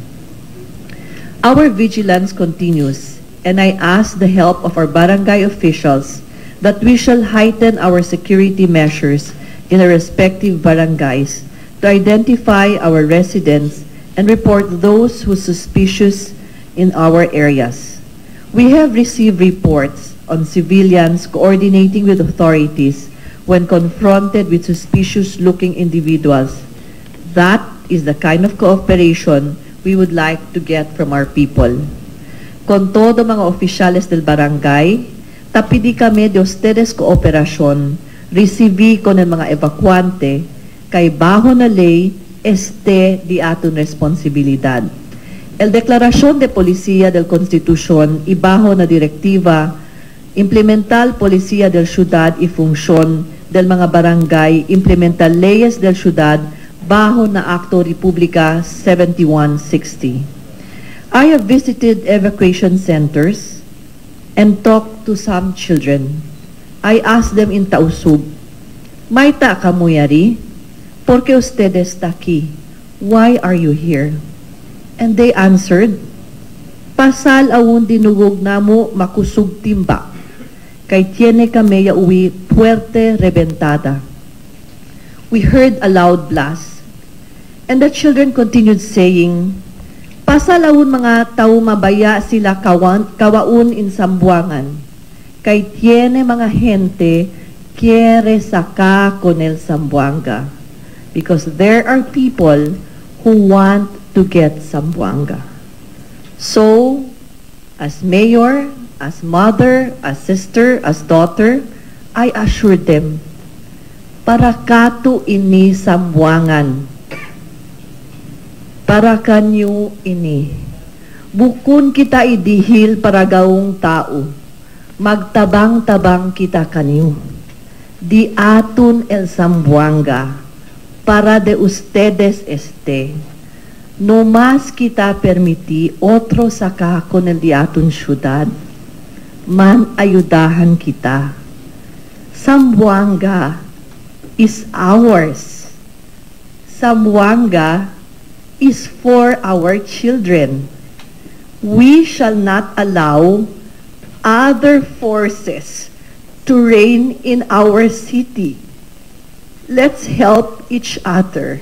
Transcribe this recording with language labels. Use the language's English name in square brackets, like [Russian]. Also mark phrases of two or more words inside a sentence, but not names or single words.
[English] Our vigilance continues, and I ask the help of our barangay officials that we shall heighten our security measures in our respective barangays to identify our residents and report those who are suspicious in our areas. We have received reports on civilians coordinating with authorities when confronted with suspicious-looking individuals. That is the kind of cooperation we would like to get from our people. [Chavacano] Con todo mga oficiales del barangay, tapidi kami de ustedes cooperación, recibí con el mga evacuante, kay bajo na ley, di aton responsibilidad. El Declaración de Policía del Constitución y bajo na direktiva, implemental Policía del Ciudad y función del mga barangay, implemental leyes del ciudad bajo na Acto Republica 7160. [English] I have visited evacuation centers and talked to some children. I asked them in Tausug, [Tausug] "Maita kamuyari? [Chavacano] ¿Por qué ustedes está aquí? [English] Why are you here?" [Tausug] And they answered, "Pasal awon dinugog namo makusug timba. [Chavacano] Kay tiene kami ya uwi puerte rebentada." [English] We heard a loud blast, and the children continued saying, [Tausug] "Pasalawon mga tao mabaya sila kawaun in Sambuangan. [Chavacano] Kay tiene mga gente quiere saka con el Sambuanga." [English] Because there are people who want to get Sambuanga. So, as mayor, as mother, as sister, as daughter, I assured them, [Tausug] para kato ini Sambuangan, para kanyo ini. Bukun kita idihil para gawong tao, magtabang-tabang kita kaniyo. [Chavacano] Di atun el Zamboanga, para de ustedes no más kita permiti otro saka con el di atun syudad, man ayudahan kita. [English] Zamboanga is ours. Zamboanga is for our children. We shall not allow other forces to reign in our city. Let's help each other.